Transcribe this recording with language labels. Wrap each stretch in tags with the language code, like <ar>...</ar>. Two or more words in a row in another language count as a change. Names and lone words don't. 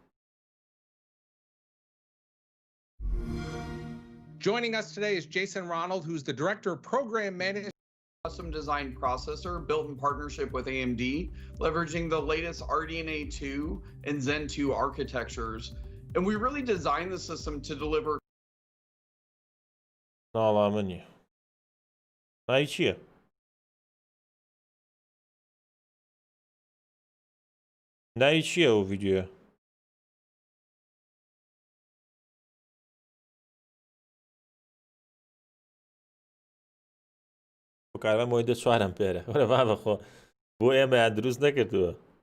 <en>Joining us today is Jason Ronald, who's the Director of Program Management. Custom design processor built in partnership with AMD, leveraging the latest RDNA 2 and Zen 2 architectures. And we really designed the system to deliver.</en> <ckb>ناڵامنی ناوی چییە؟ ناوی چییە ئەو ڤیدیۆە؟ کارمە مۆی دە 4 ئەمپێرە وەرە با بەخۆ بۆ ئێمەیان دروست نەکردووە</ckb>